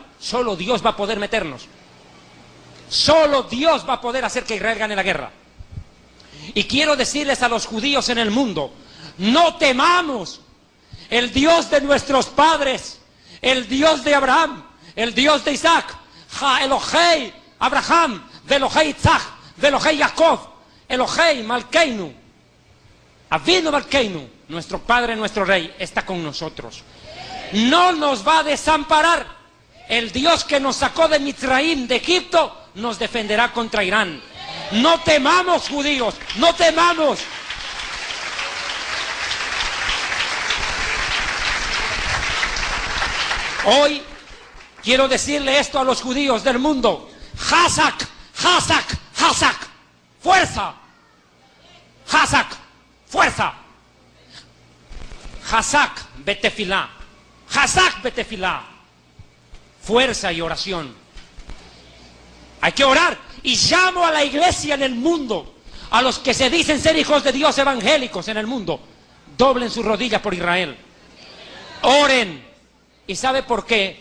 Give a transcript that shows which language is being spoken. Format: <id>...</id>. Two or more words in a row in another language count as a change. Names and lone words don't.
<es>Solo Dios va a poder meternos. Solo Dios va a poder hacer que Israel gane la guerra. Y quiero decirles a los judíos en el mundo, no temamos. El Dios de nuestros padres, el Dios de Abraham, el Dios de Isaac,</es> <he>אלוהי אברהם, אלוהי יצחק, אלוהי יעקב, אלוהי מלכנו, אבינו מלכנו,</he> <es>nuestro Padre, nuestro Rey, está con nosotros. No nos va a desamparar. El Dios que nos sacó de Mitzraim, de Egipto, nos defenderá contra Irán. No temamos, judíos, no temamos. Hoy quiero decirle esto a los judíos del mundo.</es> <he>חזק, חזק, חזק, fuerza. Hazak, fuerza. חזק, בתפילה. חזק, בתפילה.</he> <es>Fuerza y oración. Hay que orar. Y llamo a la iglesia en el mundo, a los que se dicen ser hijos de Dios evangélicos en el mundo, doblen sus rodillas por Israel. Oren. ¿Y sabe por qué?</es>